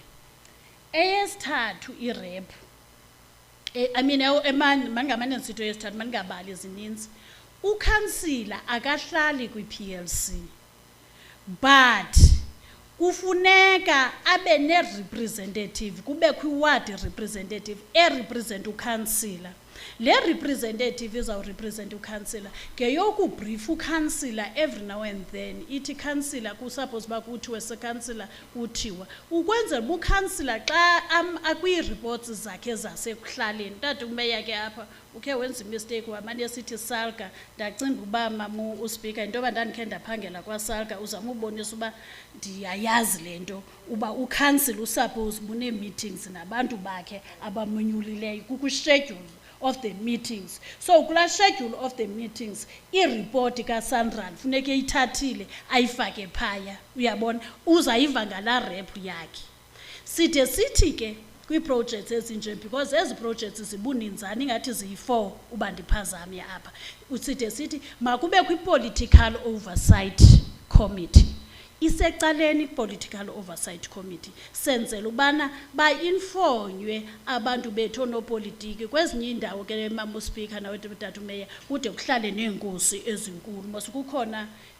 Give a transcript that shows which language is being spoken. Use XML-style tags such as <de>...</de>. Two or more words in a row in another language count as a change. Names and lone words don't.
<xh>Eyesithathu irep mangamane nsitho yesithathu maningabali ezininzi ukhansila akahlali kwi-PLC but kufuneka abe ne-representative kube kwi-</xh> <en>ward representative</en> <xh>erepresenta ukhansila le representative izawurepresenta ukhansila ngeyokubrief ukhansila</xh> <en>every now and then</en> <xh>ithi khansila kusuppose uba kuthiwe sekhansila kuthiwa ukwenzela uba ukhansila xa akwi-reports zakhe zasekuhlaleni tata umeya ke apha ukhe wenza imistake wamane esithi salga ndacinga uba mamu uspika into yoba ndandikhe ndaphangela kwasalga uzama ubonisa uba ndiyayazi le nto uba ukhansila usuppose bunee-meetings nabantu bakhe abamonyulileyo</xh> <en>kukuschedule of the meetings</en> <xh>so kula</xh> <en>schedule of the meetings</en> <xh>ireport kaSanral funeke ithathile ayifake phaya uyabona uzayiva ngala rep yakhe side sithi ke kwi-projects ezinje because ezi projects zibuninzana ingathi ziyi-4 uba ndiphazame apha uside sithi makube kwi-</xh> <en>political oversight committee</en> <xh>isecaleni</xh> <en>political oversight committee</en> <xh>senzela ubana bainfonywe abantu bethu onopolitiki kwezinye indawo ke mama speaker nawe tata mayor kude kuhlale neenkosi ezinkulu masikukhona</xh>